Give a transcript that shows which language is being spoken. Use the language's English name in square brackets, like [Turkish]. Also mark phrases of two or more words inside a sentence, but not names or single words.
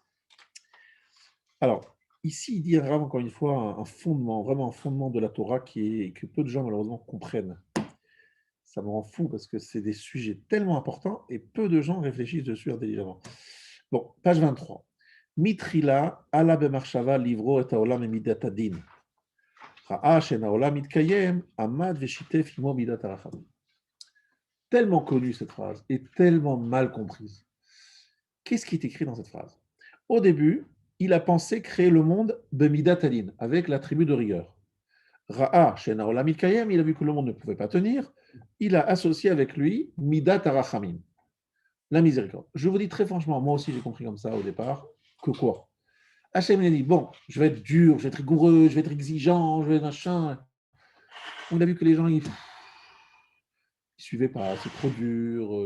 [French] Alors, ici, il dit vraiment, encore une fois, un fondement, vraiment un fondement de la Torah que peu de gens, malheureusement, comprennent. Ça me rend fou parce que c'est des sujets tellement importants et peu de gens réfléchissent dessus intelligemment. Bon, page [Hebrew] 23. בתחילה עלה במחשבה לברוא את העולם במדת הדין. ראה שאין העולם מתקיים עמד ושיתף עמו מדת הרחמים. [French] Tellement connue cette phrase et tellement mal comprise. Qu'est-ce qui est écrit dans cette phrase? Au début, il a pensé créer le monde de [Hebrew] מדת הדין, [French] avec l'attribut de rigueur. [Hebrew] ראה שאין העולם מתקיים, [French] il a vu que le monde ne pouvait pas tenir, il a associé avec lui [Hebrew] מדת הרחמים, [French] la miséricorde. Je vous dis très franchement, moi aussi j'ai compris comme ça au départ, que quoi? Hachem a dit, bon, je vais être dur, je vais être rigoureux, je vais être exigeant, je vais être machin. On a vu que les gens, ils suivaient pas, c'est trop dur.